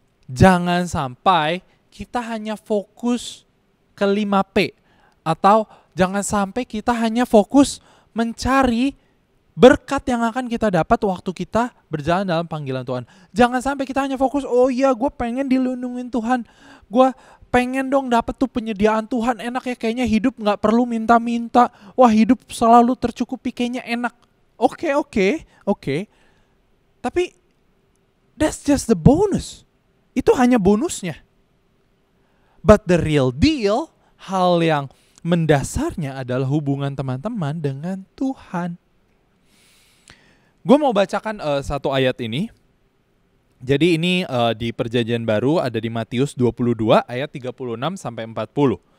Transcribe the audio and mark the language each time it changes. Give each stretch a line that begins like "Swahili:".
Indonesian: Jangan sampai kita hanya fokus ke 5P, atau jangan sampai kita hanya fokus mencari berkat yang akan kita dapat waktu kita berjalan dalam panggilan Tuhan. Jangan sampai kita hanya fokus, oh iya gue pengen dilindungin Tuhan, gue pengen dong dapet tuh penyediaan Tuhan enak ya, kayaknya hidup gak perlu minta-minta. Wah, hidup selalu tercukupi, kayaknya enak. Oke.
English: Tapi that's just the bonus.
Indonesian: Itu hanya bonusnya.
English: But the real deal,
Indonesian: hal yang mendasarnya adalah hubungan teman-teman dengan Tuhan. Gue mau bacakan satu ayat ini. Jadi ini di Perjanjian Baru ada di Matius 22 ayat 36 sampai 40.